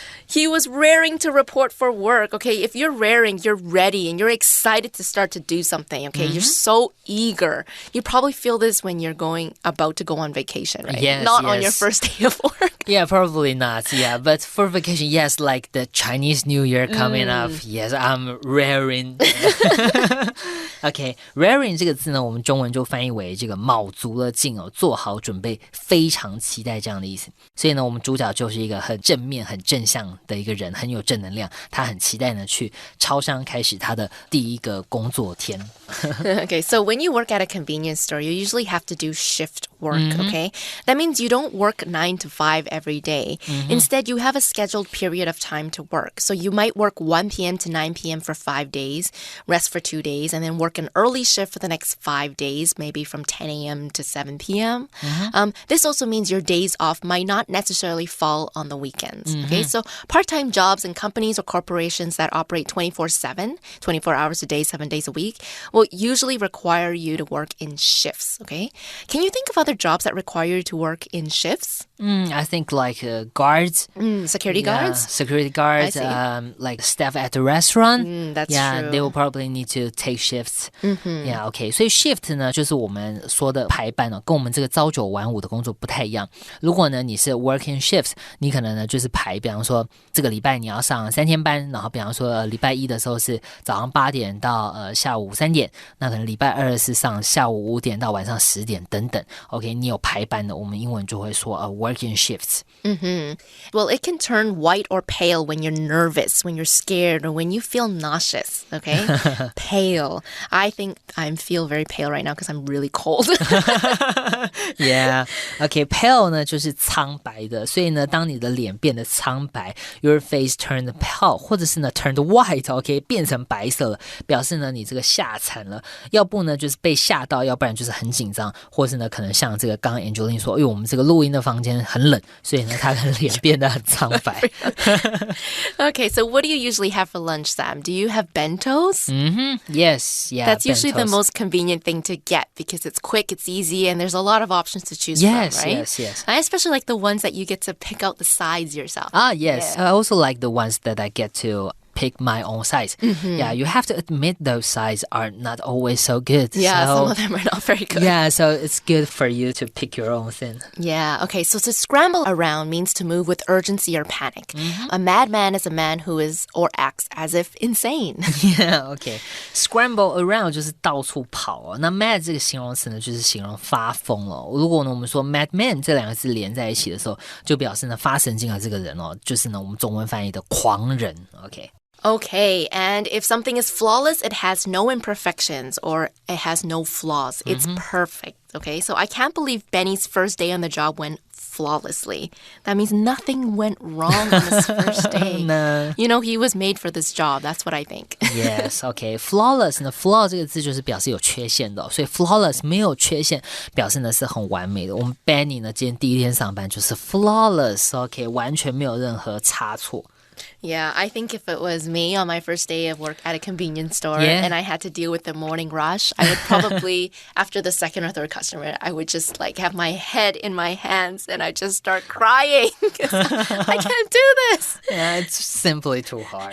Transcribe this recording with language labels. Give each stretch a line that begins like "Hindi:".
English: He was raring to report for work. Okay, if you're raring, you're ready and you're excited to start to do something. Okay, you're so eager. You probably feel this when you're about to go on vacation, right? Yes, not on your first day of work. Yeah, probably not. Yeah, but for vacation, yes, like the Chinese New Year coming up. Yes, I'm raring.
Chinese: Okay, raring 这个字呢，我们中文就翻译为这个卯足了劲哦，做好准备，非常期待这样的意思。所以呢，我们主角就是一个很正面、很正向的一个人，很有正能量，他很期待呢去超商开始他的第一个工作天。
English: Okay, so when you work at a convenience store, you usually have to do shift work, okay? That means you don't work 9 to 5 every day. Instead, you have a scheduled period of time to work. So you might work 1 p.m. to 9 p.m. for 5 days, rest for 2 days, and then work an early shift for the next 5 days, maybe from 10 a.m. to 7 p.m. This also means your days off might not necessarily fall on the weekends, okay? So part-time jobs and companies or corporations that operate 24/7, 24 hours a day, 7 days a week, will usually require you to work in shifts, okay? Can you think of other jobs that require you to work in shifts? I think like guards. Security guards? Security guards, like staff at the restaurant. That's true. They will probably need to take shifts. Yeah, okay.
Chinese: 所以 shift 呢，就是我们说的排班哦，跟我们这个朝9晚5的工作不太一样。如果呢你是 working shifts， 你可能呢就是排，比方说这个礼拜你要上3天班，然后比方说礼拜一的时候是早上8点到下午3点，那可能礼拜二是上下午5点到晚上10点等等。 OK， 你有排班的，我们英文就会说working shifts.
English: Well, it can turn white or pale when you're nervous, when you're scared, or when you feel nauseous, okay? Pale. I think I feel very pale right now because I'm really cold.
Chinese: Yeah, OK, pale 呢就是苍白的，所以呢，当你的脸变得苍白 ，
English: your face turned pale，
Chinese: 或者是呢 turned white，OK， 变成白色了，表示呢你这个吓惨了，要不呢就是被吓到，要不然就是很紧张，或是呢可能像这个刚刚 Angeline 说，因为我们这个录音的房间很冷，所以呢他的脸变得很苍白。
English: Okay, so what do you usually have for lunch, Sam? Do you have bentos? Yes, yeah. That's usually bentos. the most convenient thing to get because it's quick, it's easy, and there's a lot of options to choose from, right? Yes. I especially like the ones that you get to pick out the sides yourself. Yes. Yeah. I also like the ones that I get to pick my own size. Yeah, you have to admit those sides are not always so good. Yeah, so, some of them are not very good. Yeah, so it's good for you to pick your own thing. Yeah, okay, so to scramble around means to move with urgency or panic. A madman is a man who is or acts as if insane. Yeah, okay.
Chinese: Scramble around 就是到处跑哦。那 mad 这个形容词呢，就是形容发疯了。如果呢我们说 madman 这2个字连在一起的时候，就表示呢发神经的这个人哦，就是呢我们中文翻译的狂人。
English: Okay, and if something is flawless, it has no imperfections or it has no flaws. It's perfect, okay? So I can't believe Benny's first day on the job went flawlessly. That means nothing went wrong on his first day. No. You know, he was made for this job. That's what I think. Yes, okay.
Chinese: Flawless 呢 flaw 这个字就是表示有缺陷的，所以 flawless 没有缺陷，表示呢是很完美的。我们 Benny 呢今天第一天上班就是 flawless, okay, 完全没有任何差错。
English: Yeah, I think if it was me on my first day of work at a convenience store and I had to deal with the morning rush, I would probably, after the second or third customer, I would just like have my head in my hands and I'd just start crying. I can't do this. Yeah, it's simply too hard.